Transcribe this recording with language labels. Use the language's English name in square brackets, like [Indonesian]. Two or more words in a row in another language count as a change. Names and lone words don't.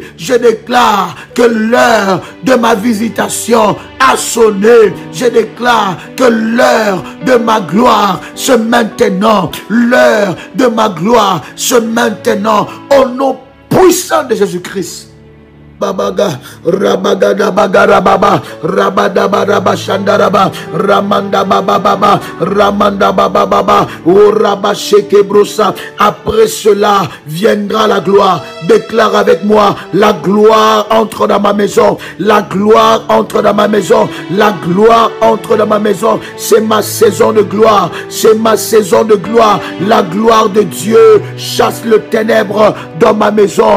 [French] Je déclare que l'heure de ma visitation a sonné. Je déclare que l'heure de ma gloire se maintenant. L'heure de ma gloire se maintenant. Au nom puissant de Jésus-Christ. Babaga, Rabagada Bagarababa, Rabadaba Rabashandaraba, Ramanda Bababa, Ramanda Bababa, Uraba Shekebrosa. Après cela viendra la gloire. Déclare avec moi, la gloire entre dans ma maison. La gloire entre dans ma maison. La gloire entre dans ma maison. C'est ma saison de gloire. C'est ma saison de gloire. La gloire de Dieu chasse le ténèbre dans ma maison.